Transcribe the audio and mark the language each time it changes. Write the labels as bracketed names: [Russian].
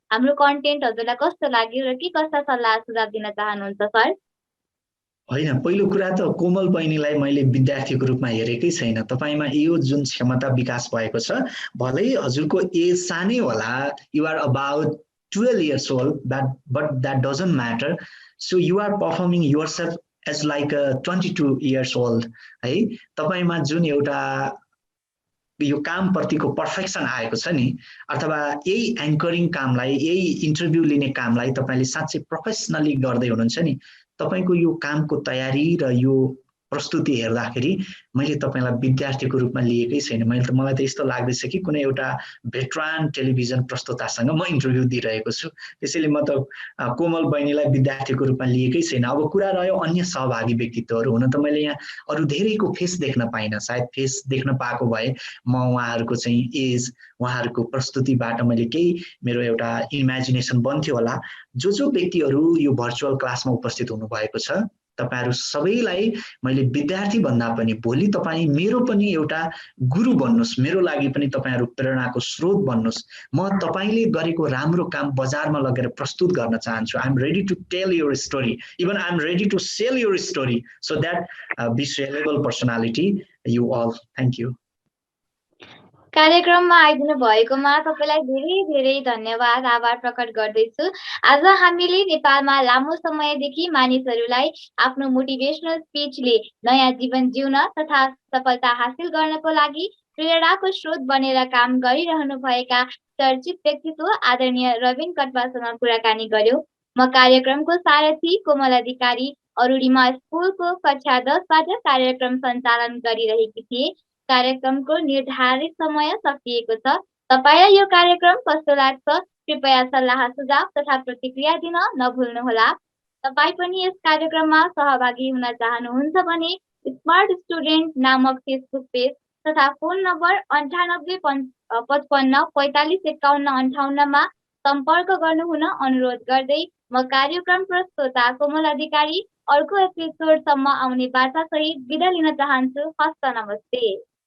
[Nepali] हाम्रो कन्टेन्ट हजुरलाई कस्तो लाग्यो र के कस्ता सल्लाह सुझाव दिन चाहनुहुन्छ सर? होइन, पहिलो कुरा त कोमल बहिनीलाई मैले विद्यार्थीको रूपमा हेरेकै छैन। तपाईमा यो जुन क्षमता विकास भएको छ, भलै हजुरको एज सानै होला, [English] You are about 12 years old, but that doesn't matter. So you are performing yourself as like a 22 years old, है। [Nepali] तपाईमा जुन एउटा यो काम प्रतिको पर्फेक्सन आएको छ नि, अथवा यही एङ्करिङ कामलाई, यही इन्टरभ्यू लिने कामलाई तपाईले साँच्चै प्रोफेसनली गर्दै हुनुहुन्छ नि, तपाईको यो कामको तयारी र यो प्रस्तुति हेर्दाखेरि मैले तपाईलाई विद्यार्थीको रूपमा लिएकै छैन। मलाई त यस्तो लाग्दैछ कि कुनै एउटा भेटरान टेलिभिजन प्रस्तुतासँग म इन्टरभ्यू दिइरहेको छु। त्यसैले म त कोमल बहिनीलाई विद्यार्थीको रूपमा लिएकै छैन। अब कुरा रह्यो अन्य सहभागी व्यक्तित्वहरू, हुन त मैले यहाँ अरू धेरैको फेस देख्न पाइनँ। सायद फेस देख्न पाएको भए म उहाँहरूको चाहिँ एज, उहाँहरूको प्रस्तुतिबाट मैले केही मेरो एउटा इमेजिनेसन बन्थ्यो होला। जो व्यक्तिहरू यो भर्चुअल क्लासमा उपस्थित हुनुभएको छ, तपाईहरु सबैलाई मैले विद्यार्थी भन्दा पनि भोलि तपाई मेरो पनि एउटा गुरु बन्नुस्, मेरो लागि पनि तपाईहरु प्रेरणाको स्रोत बन्नुस्। म तपाईले गरेको राम्रो काम बजारमा लगेर प्रस्तुत गर्न चाहन्छु। [English] I am ready to tell your story, even I am ready to sell your story, so that be sellable personality you all. Thank you. [Nepali] कार्यक्रममा आइदिनु भएकोमा तपाईलाई धेरै धेरै धन्यवाद, आभार प्रकट गर्दैछु। आज हामीले नेपालमा लामो समयदेखि मानिसहरूलाई आफ्नो मोटिभेसनल स्पिचले नयाँ जीवन जिउन तथा सफलता हासिल गर्नको लागि प्रेरणाको स्रोत बनेर काम गरिरहनु भएका चर्चित व्यक्तित्व आदरणीय रविन कटवासँग कुराकानी गर्यौं। म कार्यक्रमको सारथी कोमल अधिकारी अरूणिमा स्कुलको कक्षा 10 बाट कार्यक्रम सञ्चालन गरिरहेकी थिए। कार्यक्रमको निर्धारित समय सकिएको छ। तपाईलाई यो कार्यक्रम कस्तो लाग्छ? कृपया सल्लाह सुझाव तथा प्रतिक्रिया दिन नभुल्नुहोला। तपाई पनि यस कार्यक्रममा सहभागी हुन चाहनुहुन्छ भने स्मार्ट स्टुडेन्ट नामक फेसबुक पेज तथा फोन नम्बर 9855 45 51 58 मा सम्पर्क गर्नुहुन अनुरोध गर्दै म कार्यक्रम प्रस्तोता कोमल अधिकारी अर्को एपिसोडसम्म आउने बाचासहित बिदा लिन चाहन्छु। हस्त नमस्ते।